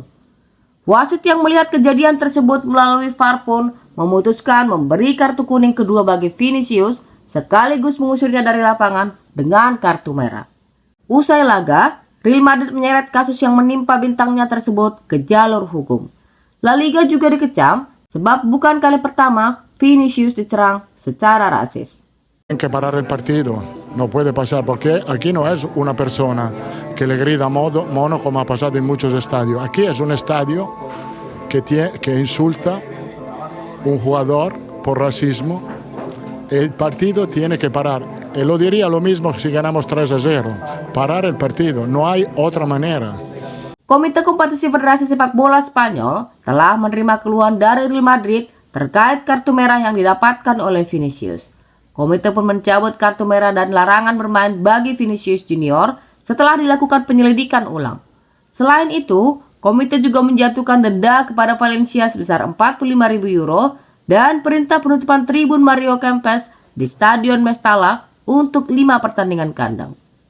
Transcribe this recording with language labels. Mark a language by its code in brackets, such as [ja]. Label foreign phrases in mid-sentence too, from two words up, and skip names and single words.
[id] Wasit yang melihat kejadian tersebut melalui VAR pun memutuskan memberi kartu kuning kedua bagi Vinicius sekaligus mengusirnya dari lapangan dengan kartu merah. Usai laga, Real Madrid menyeret kasus yang menimpa bintangnya tersebut ke jalur hukum. La Liga juga dikecam sebab bukan kali pertama Vinicius diserang secara rasis. [es] Tienen que parar el partido, no puede pasar porque aquí no es una persona que le grita mono como ha pasado en muchos estadios. Aquí es un estadio que insulta un jugador por racismo. El partido tiene que parar. Y lo diría lo mismo si ganamos 3-0. Parar el partido, no hay otra manera. [id] Komite Kompetisi Federasi Sepak Bola Spanyol telah menerima keluhan dari Real Madrid terkait kartu merah yang didapatkan oleh Vinicius. Komite pun mencabut kartu merah dan larangan bermain bagi Vinicius Junior setelah dilakukan penyelidikan ulang. Selain itu, komite juga menjatuhkan denda kepada Valencia sebesar 45.000 euro dan perintah penutupan tribun Mario Kempes di Stadion Mestalla untuk 5 pertandingan kandang.